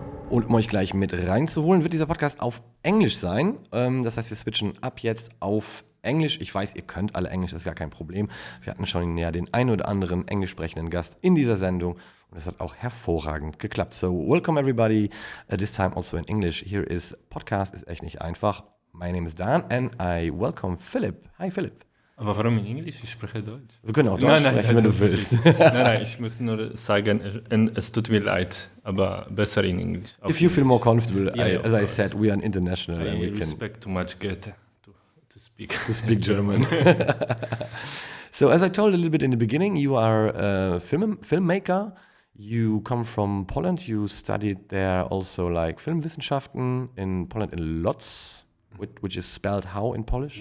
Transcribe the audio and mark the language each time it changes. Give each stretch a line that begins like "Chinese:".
German: Und um euch gleich mit reinzuholen, wird dieser Podcast auf Englisch sein. Das heißt, wir switchen ab jetzt auf Englisch. Ich weiß, ihr könnt alle Englisch, das ist gar kein Problem. Wir hatten schon ja den einen oder anderen englisch sprechenden Gast in dieser Sendung und das hat auch hervorragend geklappt.
English: So, welcome everybody, this time also in English. Here is
German: Podcast ist echt nicht einfach.
English: My name is Dan and I welcome Filip. Hi Filip.
German: Aber warum in Englisch? Ich spreche Deutsch. Wir können auch Deutsch sprechen, wenn du willst. Nein, ich möchte nur sagen, es tut mir leid, aber besser in Englisch.
English: If you feel more comfortable, as I said, we are international. I and we respect too much Goethe to speak. To speak German. So, as I told a little bit in the beginning, you are a filmmaker. You come from Poland. You studied there also like Filmwissenschaften in Poland in Lodz, which is spelled how in Polish?